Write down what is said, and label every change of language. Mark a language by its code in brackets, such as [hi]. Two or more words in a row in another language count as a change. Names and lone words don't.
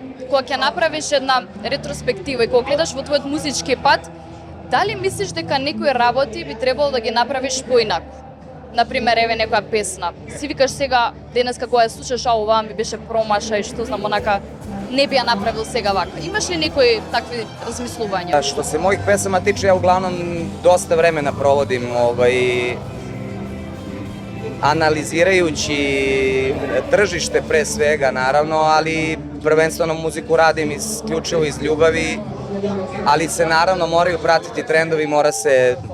[mk] кога ќе направиш една ретроспектива и кога гледаш во твојот музички пат, дали мислиш дека некои работи би требало да ги направиш поинаку? Например, еве некоја песна. Си викаш сега, денеска кога ја слушаш, оваа ми беше промаша и што знам, онака, не би ја направил сега вака. Имаш ли некои такви размислувања? [sr] Što se mojih pesama tiče, ja uglavnom dosta vremena provodim analizirajući tržište pre svega, naravno, ali prvenstveno muziku radim isključivo iz ljubavi, ali se naravno moraju pratiti trendovi, mora se